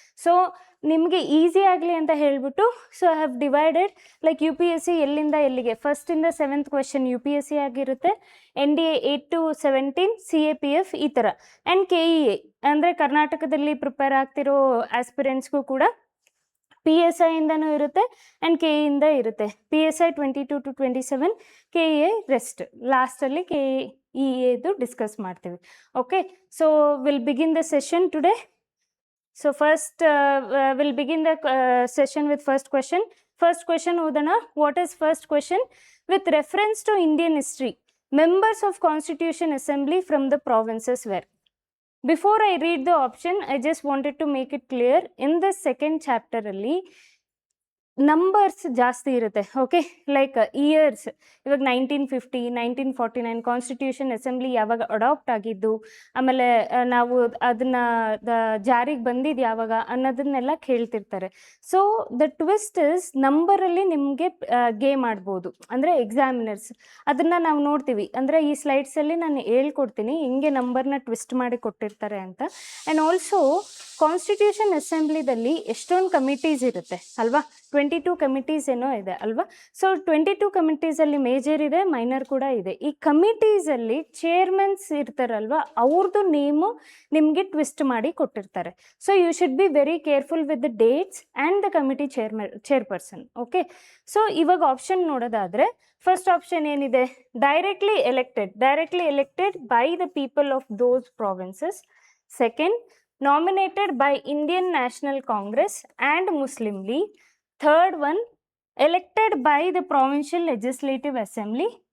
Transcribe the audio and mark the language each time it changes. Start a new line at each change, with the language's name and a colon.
Kannada: So ನಿಮಗೆ easy ಆಗಲಿ ಅಂತ ಹೇಳ್ಬಿಟ್ಟು
English: so I have divided like
Kannada: UPSC ಎಲ್ಲಿಂದ ಎಲ್ಲಿಗೆ, ಫಸ್ಟಿಂದ 7th ಕ್ವೆಶನ್ UPSC ಆಗಿರುತ್ತೆ, NDA 8 to 17 CAPF ಈ ಥರ, ಆ್ಯಂಡ್ KEA ಅಂದರೆ ಕರ್ನಾಟಕದಲ್ಲಿ ಪ್ರಿಪೇರ್ ಆಗ್ತಿರೋ ಆಸ್ಪಿರೆಂಟ್ಸ್ಗೂ ಕೂಡ PSI ಇಂದನೂ ಇರುತ್ತೆ ಆ್ಯಂಡ್ KE ಇಂದ ಇರುತ್ತೆ. PSI 22 to 27, KEA ರೆಸ್ಟ್, ಲಾಸ್ಟಲ್ಲಿ KEAದು ಡಿಸ್ಕಸ್ ಮಾಡ್ತೀವಿ.
English: Okay, so will begin the session today. So first we'll begin the session with first question. First question ಓದೋಣ. What is first question? With reference to Indian history, members of Constitution Assembly from the provinces were. Before I read the option, I just wanted to make it clear, in the second chapter
Kannada: ಅಲ್ಲಿ numbers ಜಾಸ್ತಿ ಇರುತ್ತೆ. Okay, like years, ಇವಾಗ 1950, 1949 constitution assembly ಯಾವಾಗ adapt ಆಗಿದ್ದು, ಆಮೇಲೆ ನಾವು ಅದನ್ನ ಜಾರಿಗೆ ಬಂದಿದ್ದು ಯಾವಾಗ ಅನ್ನೋದನ್ನೆಲ್ಲ ಕೇಳ್ತಿರ್ತಾರೆ.
English: so the twist is
Kannada: ನಂಬರಲ್ಲಿ ನಿಮಗೆ ಗೇಮ್ ಆಡ್ಬೋದು, ಅಂದರೆ ಎಕ್ಸಾಮಿನರ್ಸ್ ಅದನ್ನು ನಾವು ನೋಡ್ತೀವಿ. ಅಂದರೆ ಈ ಸ್ಲೈಡ್ಸಲ್ಲಿ ನಾನು ಹೇಳ್ಕೊಡ್ತೀನಿ ಹಿಂಗೆ ನಂಬರ್ನ ಟ್ವಿಸ್ಟ್ ಮಾಡಿ ಕೊಟ್ಟಿರ್ತಾರೆ ಅಂತ. ಆ್ಯಂಡ್ ಆಲ್ಸೋ ಕಾನ್ಸ್ಟಿಟ್ಯೂಷನ್ ಅಸೆಂಬ್ಲಿದಲ್ಲಿ ಎಷ್ಟೊಂದು ಕಮಿಟೀಸ್ ಇರುತ್ತೆ ಅಲ್ವಾ, 22 ಕಮಿಟೀಸ್ ಏನೋ ಇದೆ ಅಲ್ವಾ. ಸೊ 22 ಕಮಿಟೀಸಲ್ಲಿ ಮೇಜರ್ ಇದೆ, ಮೈನರ್ ಕೂಡ ಇದೆ. ಈ ಕಮಿಟೀಸಲ್ಲಿ ಚೇರ್ಮನ್ಸ್ ಇರ್ತಾರಲ್ವ, ಅವ್ರದ್ದು ನೇಮು ನಿಮಗೆ ಟ್ವಿಸ್ಟ್ ಮಾಡಿ ಕೊಟ್ಟಿರ್ತಾರೆ.
English: So you should be very careful with the dates and the committee chairperson. Okay, so
Kannada: ಇವಾಗ ಆಪ್ಷನ್ ನೋಡೋದಾದರೆ ಫಸ್ಟ್ ಆಪ್ಷನ್ ಏನಿದೆ,
English: Directly elected by the people of those provinces. Second, nominated by Indian National Congress and Muslim League. Third one, elected by the Provincial Legislative Assembly.